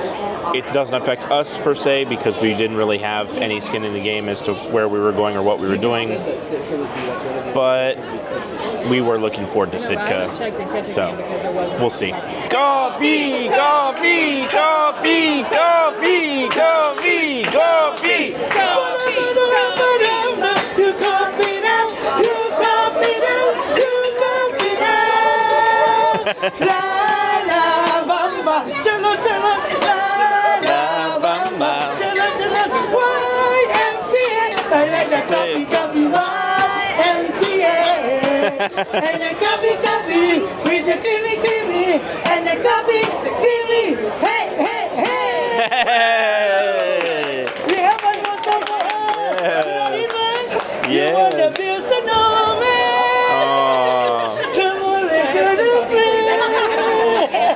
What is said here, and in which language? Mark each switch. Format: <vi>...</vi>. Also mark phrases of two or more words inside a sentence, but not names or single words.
<en>It doesn't affect us per se because we didn't really have any skin in the game as to where we were going or what we were doing. But we were looking forward to Sitka. So we'll see. Coffee, coffee, coffee, coffee, coffee, coffee, La la bamba,</en> <hi>chalo chalo, la la bamba, chalo chalo,</hi> <en>YMCA, I like the coffee, coffee, YMCA, and the coffee, coffee, with the creamy, creamy, and the coffee, the creamy, hey, hey, hey. We have a new song for us, you wanna feel so normal, come on, let's go to play.</en>